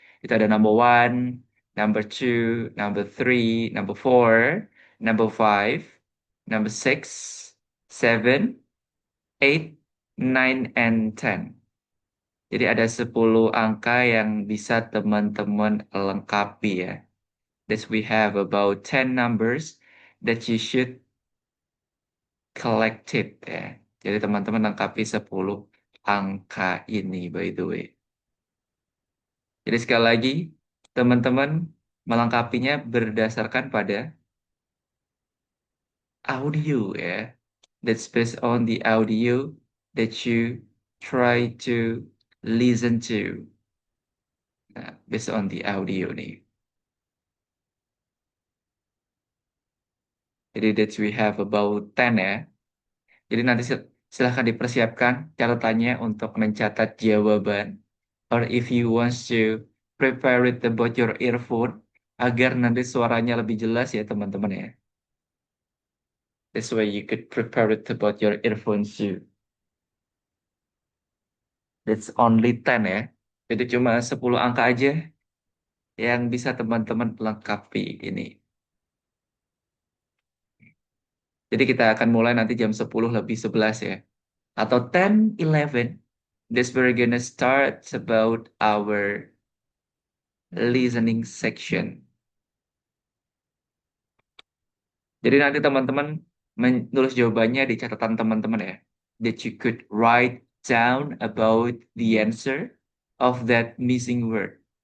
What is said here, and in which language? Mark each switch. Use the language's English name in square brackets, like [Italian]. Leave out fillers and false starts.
[English] Itu ada number one, number two, number three, number four, number five, number six, seven, eight, nine, and 10. [Indonesian] Jadi ada 10 angka yang bisa teman-teman lengkapi ya. [English] That we have about 10 numbers that you should collect it ya. [Indonesian] Jadi teman-teman lengkapi 10 angka ini [English] by the way. [Indonesian] Jadi sekali lagi, teman-teman melengkapinya berdasarkan pada audio ya. [English] That's based on the audio that you try to listen to. Nah, based on the audio nih. Jadi that we have about 10 ya. [Indonesian] Jadi nanti silahkan dipersiapkan catatannya untuk mencatat jawaban. [English] Or if you want to prepare it about your earphone [Indonesian] agar nanti suaranya lebih jelas ya teman-teman ya. [English] That's why you could prepare it about your earphones too. That's only 10 [Indonesian] ya. Jadi cuma 10 angka aja yang bisa teman-teman lengkapi ini. Jadi kita akan mulai nanti jam 10 lebih 11 ya. Atau 10, 11. [English] This we're gonna start about our listening section. [Indonesian] Jadi nanti teman-teman menulis jawabannya di catatan teman-teman ya. [English] That you could write down about the answer of that missing word.